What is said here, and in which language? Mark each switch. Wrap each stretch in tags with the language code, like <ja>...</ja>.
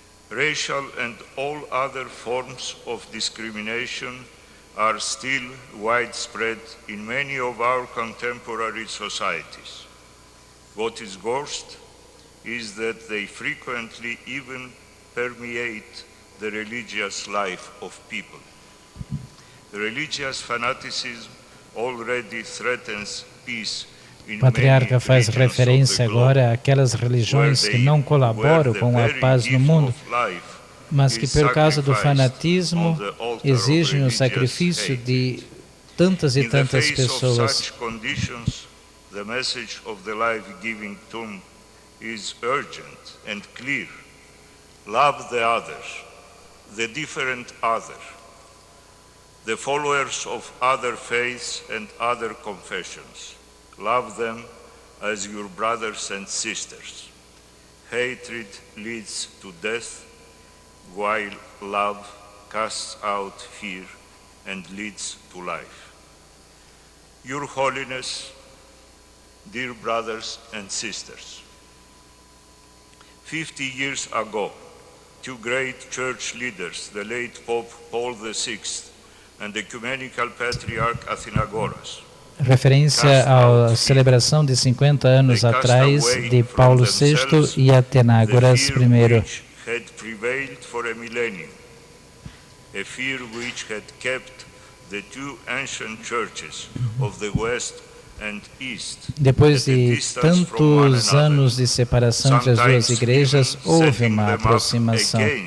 <en>Racial and all other forms of discrimination are still widespread in many of our contemporary societies. What is worst is that they frequently even permeate the religious life of people. The religious fanaticism already threatens peace.</en> <pt>O patriarca faz referência agora àquelas religiões que não colaboram com a paz no mundo, mas que, por causa do fanatismo, exigem o sacrifício de tantas e tantas pessoas.</pt> <en>The message of the life-giving tomb is urgent and clear. Love the other, the different other, the followers of other faiths and other confessions. Love them as your brothers and sisters. Hatred leads to death, while love casts out fear and leads to life. Your Holiness, dear brothers and sisters, 50 years ago, two great church leaders, the late Pope Paul VI and the Ecumenical Patriarch Athenagoras,</en> <pt>Referência à celebração de 50 anos atrás de Paulo VI e Athenagoras I.</pt> <en>had prevailed for a millennium, a fear which had kept the two ancient churches of the West and East.</en> <pt>Depois de tantos anos de separação entre as duas igrejas, houve uma aproximação.</pt>